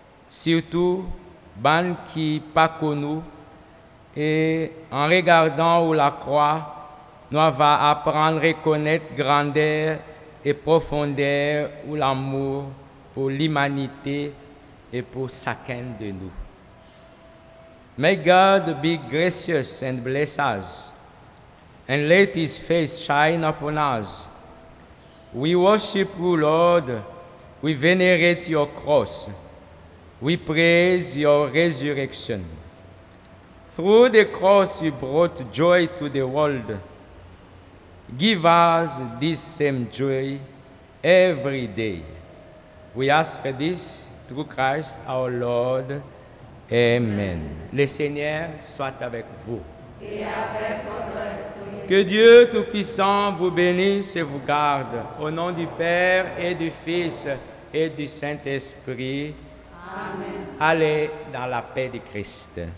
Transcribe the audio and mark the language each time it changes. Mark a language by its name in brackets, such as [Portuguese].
[French] Surtout, bons qui pas connus, et en regardant où la croix, nous allons apprendre à reconnaître grandeur et profondeur ou l'amour pour l'humanité et pour chacun de nous. [English] May God be gracious and bless us, and let His face shine upon us. We worship you, Lord. We venerate your cross. We praise your resurrection. Through the cross you brought joy to the world. Give us this same joy every day. We ask this through Christ our Lord. Amen. [French] Le Seigneur soit avec vous. Et avec votre esprit. Que Dieu Tout-Puissant vous bénisse et vous garde. Au nom du Père et du Fils et du Saint-Esprit. Amen. Allez dans la paix de Christ.